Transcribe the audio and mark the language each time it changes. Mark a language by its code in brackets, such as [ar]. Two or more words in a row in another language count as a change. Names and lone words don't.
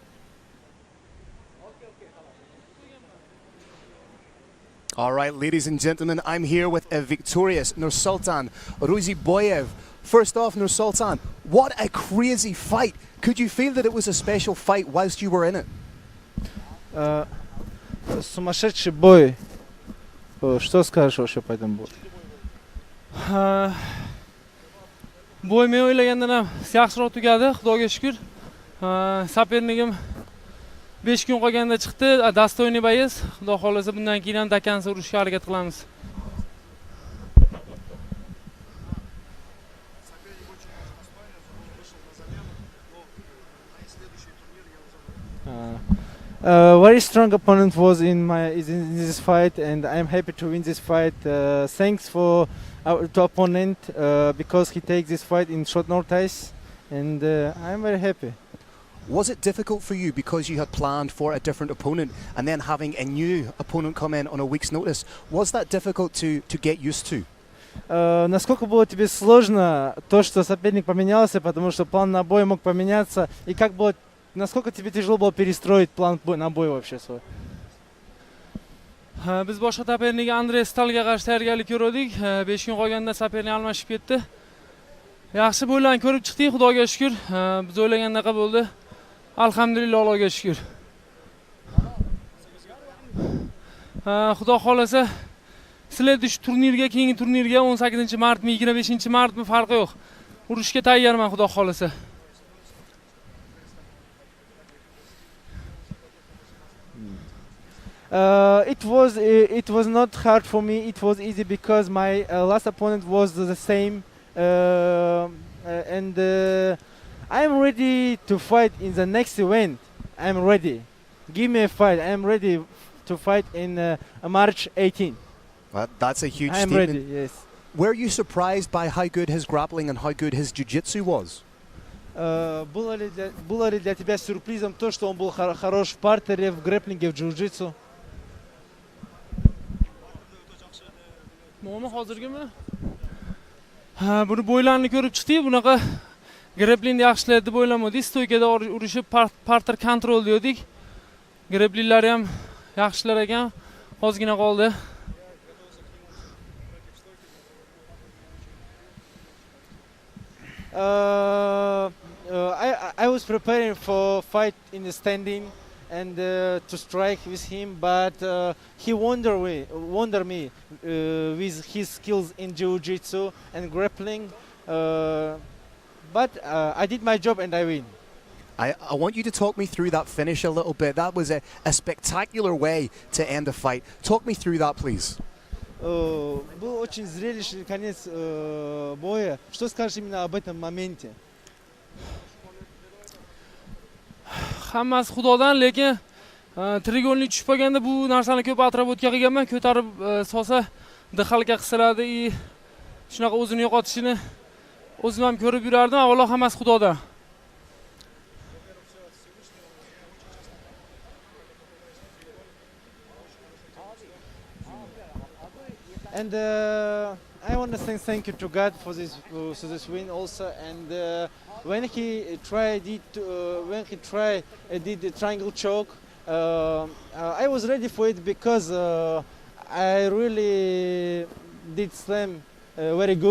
[en] All right, ladies and gentlemen, I'm here with a victorious Nursultan Ruziboev. First off, Nursultan, what a crazy fight. Could you feel that it was a special fight whilst you were in it? [ru] Сумасшедший бой. Что скажешь вообще по этому бою? [uz] Бой men o'ylagandan ham yaxshiroq tugadi, Xudoga shukr. Sopernigim 5 kun qolganda chiqdi, [ru] достойный боец. [uz] Xudo xolasa bundan keyin ham dakansa urishga harakat qilamiz. [en] Very strong opponent was in this fight, and I'm happy to win this fight. Thanks for our opponent because he takes this fight in short notice, and I'm very happy. Was it difficult for you because you had planned for a different opponent and then having a new opponent come in on a week's notice? Was that difficult to get used to? [ru] Насколько было тебе сложно то, что соперник поменялся, потому что план на бой мог поменяться, и как было, насколько тебе тяжело было перестроить план на бой вообще свой? [uz] Biz boshqa sapernik Andrey Stalga qarshi tayyorgarlik ko'rdik. 5 kun qolganda sapernik almashib ketdi. Yaxshi bo'ylarni ko'rib chiqdik, Xudoga shukr. Biz o'ylagandaqa bo'ldi. Alhamdulillah, Allohga shukr. Xudo xolasa, sizlarni shu turnirga, keyingi turnirga 18-martmi, 25-martmi farqi yo'q. Urushga tayyorman, Xudo xolasa. [en] It was not hard for me. It was easy because my last opponent was the same, and I'm ready to fight in the next event. I'm ready. Give me a fight. I'm ready to fight in March 18. Well, that's a huge I'm statement. ready. Yes. Were you surprised by how good his grappling and how good his jiu-jitsu was? [ru] Было ли для тебя сюрпризом то, что он был хорош в партере, в грэпплинге, в джиу-джитсу? [uz] Nima hozirgimi? Buni bo'ylarni ko'rib chiqdik. Bunaqa grapplingni yaxshilaydi deb o'ylamadik. Stoykada urishib parter kontrol dedik. Grapplinglar ham yaxshilar ekan. Ozgina qoldi. [en] I was preparing for fight in the standing and to strike with him, but he wondered me with his skills in jiu-jitsu and grappling. But I did my job and I win. I want you to talk me through that finish a little bit. That was a spectacular way to end a fight. Talk me through that, please. [ru] Был очень зрелищный конец боя. Что скажешь именно об этом моменте? [uz] Hammasi Xudodan, lekin trigonlik tushib qolganda bu narsani ko'p atrof o'tgan qilganman. Ko'tarib solsa dixalga qisiradi, shunaqa o'zini yo'qotishini o'zim ham ko'rib yurardim. Avvalo hammasi Xudodan. [en] And I want to say thank you to God for this win also. And when he did the triangle choke, I was ready for it because I really did slam very good.